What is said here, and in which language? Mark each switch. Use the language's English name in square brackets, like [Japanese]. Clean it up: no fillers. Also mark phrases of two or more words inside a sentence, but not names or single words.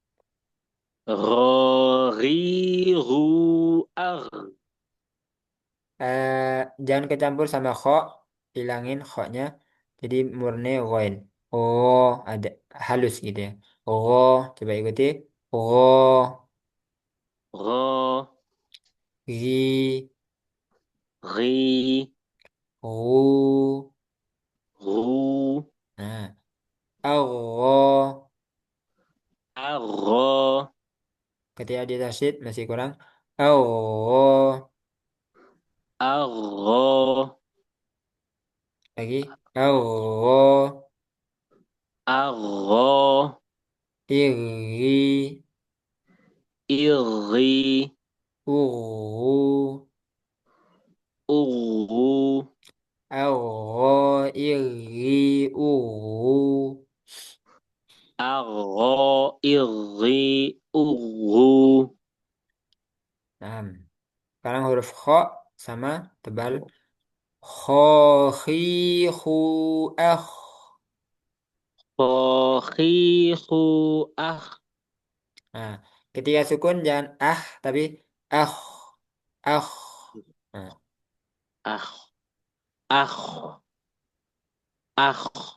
[Indonesian] Ri. Ru. Ar. Jangan kecampur sama kho, hilangin kho-nya. Jadi murni ghain. Oh, ada halus gitu ya. Oh, coba ikuti. Oh, Ra. ri. Ri. Oh, Ru. nah, Allah. Ar. Ketika di tasydid masih kurang. Allah. Ar. Lagi. Allah. Ar. Iri. Iri. Uru. Uru. Allah. Iri. Uru. Ar. Iri. Uru. Nah, sekarang huruf kho sama tebal. Kho, khi, khu, ah. Fakhihu. Ah. Nah, ketika sukun jangan ah, tapi ah. Ah. Nah, Ah. Ah. Ah.